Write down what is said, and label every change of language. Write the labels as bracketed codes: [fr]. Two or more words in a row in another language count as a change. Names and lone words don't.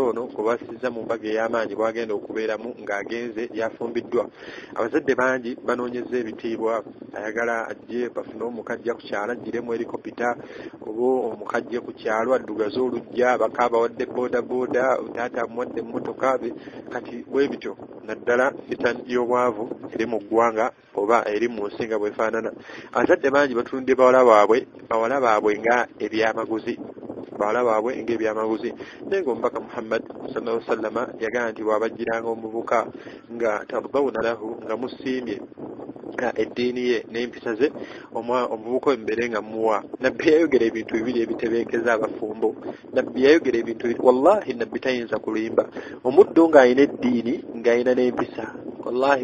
[lg] ono gwe basizza mu mbaga ey'amaanyi bwagenda okubeeramu ng'agenze yafumbiddwa abazadde bangi banoonyeza ebitiibwa ayagala ajje bafune omukajja ku kyalo aggiremu erikopita oba omukajja ku kyalo addugaze olujja bakaaba wadde boodabooda taata amuwadde emmotoka kati bwe bityo naddala fitani y'obwavu eri mu ggwanga oba eri mu nsi nga bwefaanana abazadde bangi batulundye bawala baabwe nga ebyamaguzi naye ng'omubaka Muhammad [ar] صلى الله عليه وسلم [lg] yagamba nti bw'abajjiranga omuvuka nga [ar] ترضون له [lg] nga musiimye eddiini ye n'empisa ze omuvuka embeere nga muwa nabbi yayogera ebintu bibiri ebitebenkeza abafumbo nabbi yayogera ebintu bibiri wallahi nabbi tayinza kulimba omuddo ng'alina eddiini ng'alina n'empisa wallahi